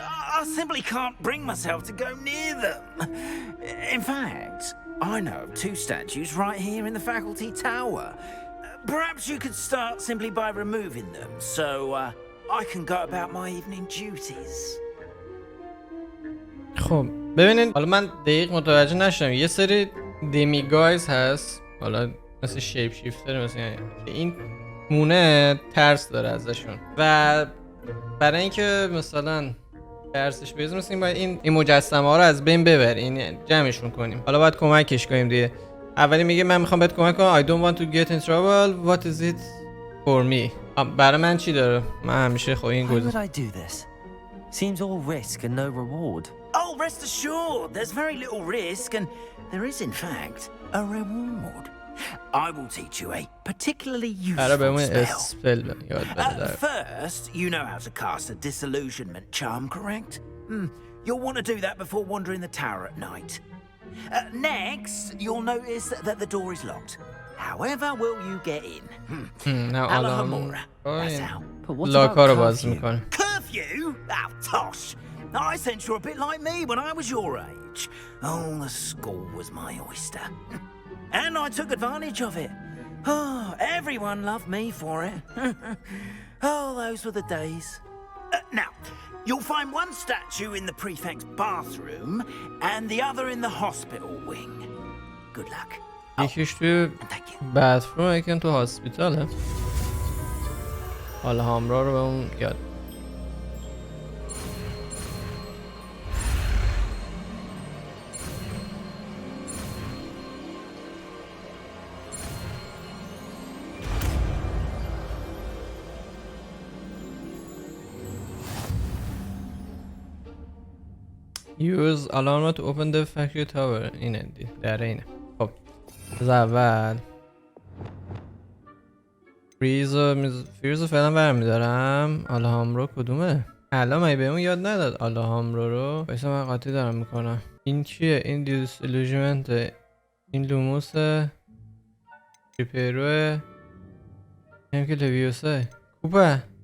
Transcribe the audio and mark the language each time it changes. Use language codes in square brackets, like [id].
[en] I simply can't bring myself to go near them. In fact, I know of two statues right here in the faculty tower. Perhaps you could start simply by removing them, so I can go about my evening duties. [fa] خب ببینید، حالا من دقیق متوجه نشدم، یه سری دمیگایز هست، حالا مثل شیپ شیفتر، مثل این مونه ترس داره ازشون و برای اینکه مثلا ترسش بیاد مثلا باید این مجسمه ها رو از بین ببریم، این جمعشون کنیم. حالا باید کمکش کنیم دیگه. اولی میگه من میخوام بهت کمک کنم. [en] I don't want to get in trouble. What is it for me? [fa] برای من چی داره؟ من همیشه خب این گزینه. [en] Why would I do this? Seems all risk and no reward. Oh, rest assured, there's very little risk, and there is, in fact, a reward. I will teach you a particularly useful spell. First, you know how to cast a disillusionment charm, correct? You'll want to do that before wandering the tower at night. Next, you'll notice that the door is locked. However will you get in? Now Alahamora, that's how. But what about curfew? Curfew? Oh, tosh. I sense you're a bit like me when I was your age. Oh, the school was my oyster. And I took advantage of it. Oh, everyone loved me for it. Oh, those were the days. Now, you'll find one statue in the prefect's bathroom and the other in the hospital wing. Good luck. [fa] یکیش توی باتروم، یکیش تو هاسپیتاله. حالا همراه رو به اون یاد. [en] Use alarm to open the factory tower. [fa] اینه اینه. خب از اول فریز فعلا برمیدارم. آلهامرو کدومه؟ الان من بهمون یاد نداد آلهامرو رو. بایستا من قاطی دارم میکنم. این چیه؟ این دیسیلوژمنت، این لوموس ریپیروه، این که لویوسه خوبه.